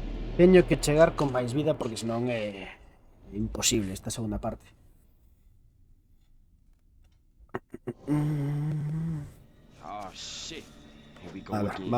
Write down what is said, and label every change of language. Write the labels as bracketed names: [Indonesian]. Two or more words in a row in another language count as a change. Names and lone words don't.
[Galician] Teño que chegar con máis vida porque senón é imposible esta segunda parte. [English] Oh shit. Here we go [Galician] A ver, [English] again.